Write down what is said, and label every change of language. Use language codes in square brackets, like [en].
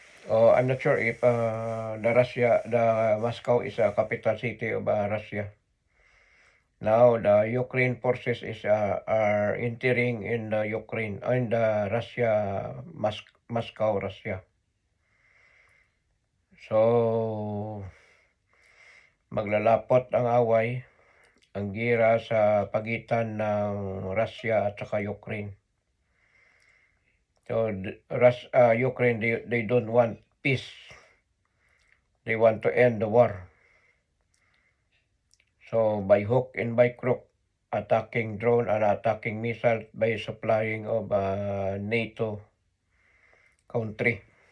[en] I'm not sure if the Moscow is a capital city of Russia. Now the Ukraine forces are entering in the Ukraine in the Russia, Moscow, Russia. [tl] So maglalapot ang away, ang gira sa pagitan ng Russia at saka Ukraine. [en] So Ukraine they don't want peace. They want to end the war. So by hook and by crook, attacking drone and attacking missiles by supplying of NATO country.